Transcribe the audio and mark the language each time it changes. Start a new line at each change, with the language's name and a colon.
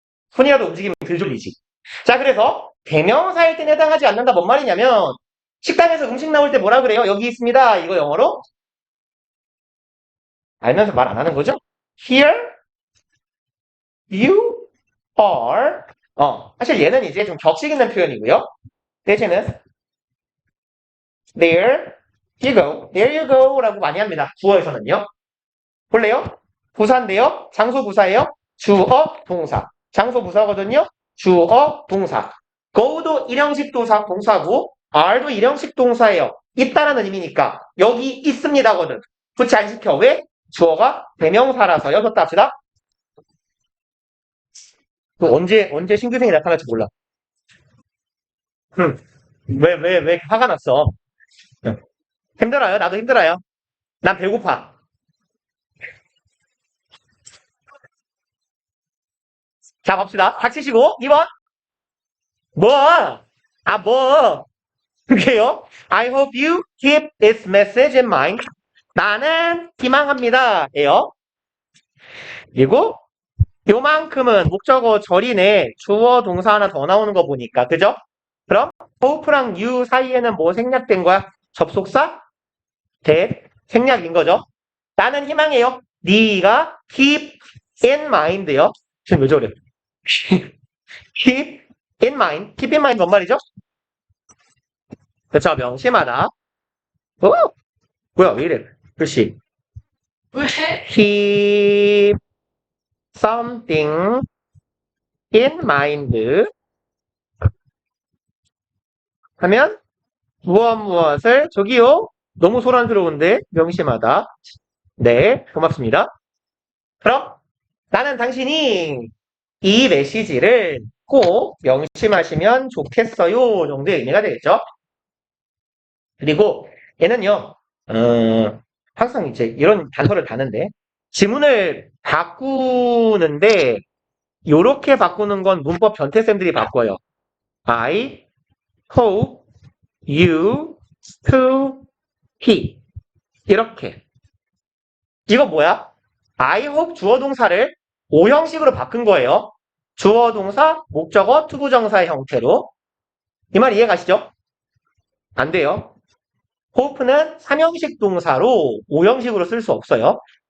Korean: 손이라도 움직이면 들 졸리지. 자, 그래서 대명사일 땐 해당하지 않는다. 뭔 말이냐면 식당에서 음식 나올 때 뭐라 그래요? 여기 있습니다. 이거 영어로 알면서 말 안 하는 거죠?
English: Here you are.
Korean: 사실 얘는 이제 좀 격식 있는 표현이고요. 대신은
English: there you go, there you go
Korean: 라고 많이 합니다. 주어에서는요. 볼래요? 부사인데요. 장소 부사예요. 주어, 동사. 장소 부사거든요. 주어, 동사. go도 일형식 동사, 동사고 are도 일형식 동사예요. 있다라는 의미니까 여기 있습니다거든. 붙이 안 시켜. 왜? 주어가 대명사라서요. 줬다 합시다. 그 언제 신규생이 나타날지 몰라. 왜 화가 났어? 힘들어요. 나도 힘들어요. 난 배고파. 자, 봅시다. 닥치시고, 2번. 뭐? 뭐? 그게요?
English: I hope you keep this message in mind.
Korean: 나는 희망합니다. 예요. 그리고 요만큼은 목적어 절이네. 주어 동사 하나 더 나오는 거 보니까. 그죠? 그럼 hope랑 you 사이에는 뭐 생략된 거야? 접속사? 생략인 거죠. 나는 희망해요. 네가
English: keep in mind요.
Korean: 지금 왜 저래?
English: keep in mind. keep in mind
Korean: 뭔 말이죠? 그렇죠. 명심하다. 뭐야 왜 이래? 글씨. 왜?
English: keep something in mind
Korean: 하면 무엇을 저기요. 너무 소란스러운데 명심하다. 네, 고맙습니다. 그럼 나는 당신이 이 메시지를 꼭 명심하시면 좋겠어요 정도의 의미가 되겠죠. 그리고 얘는요, 항상 이제 이런 단서를 다는데 지문을 바꾸는데 요렇게 바꾸는 건 문법 변태쌤들이 바꿔요.
English: I hope you to he
Korean: 이렇게. 이거 뭐야? I hope 주어 동사를 오형식으로 바꾼 거예요. 주어 동사, 목적어, 투부정사의 형태로. 이 말 이해 가시죠? 안 돼요. hope는 3형식 동사로 5형식으로 쓸 수 없어요.